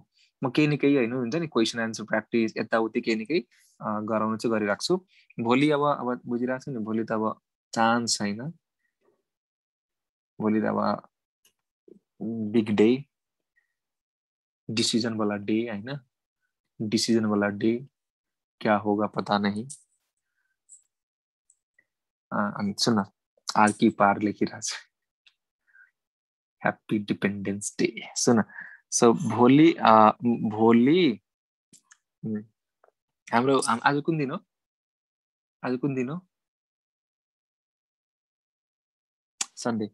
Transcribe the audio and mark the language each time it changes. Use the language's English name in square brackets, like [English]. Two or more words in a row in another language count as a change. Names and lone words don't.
[Nepali] म केही न केही होइन हुन्छ नि [English] question answer practice [Nepali] यताउति केही न केही गराउनु चाहिँ गरिराख्छु। भोलि अब बुझिरहेको छु नि, भोलि त अब चान्स छैन, भोलि त अब [English] big day, [Nepali] डिसिजन वाला डे होइन, डिसिजन वाला डे, [Hindi] क्या होगा पता नहीं। [Nepali] अनि सुन आर्की पार लेखिरहेको छ, [English] happy dependence day. [Nepali] सुन सो भोलि हाम्रो आज कुन दिन हो? आज कुन दिन हो? सन्डे।